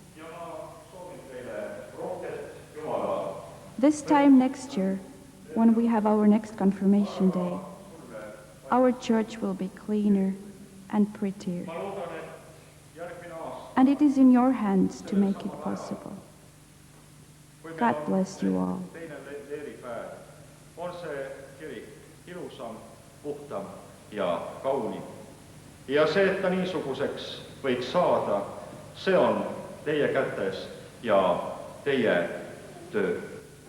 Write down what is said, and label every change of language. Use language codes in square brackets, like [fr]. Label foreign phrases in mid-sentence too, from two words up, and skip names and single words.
[en] this time next year, when we have our next confirmation day, our church will be cleaner and prettier. And it is in your hands to make it possible. God bless you all. [et] On see kirik ilusam, puhtam ja kaunim. Ja see, et ta niisuguseks võiks saada, see on teie kätes ja teie töö.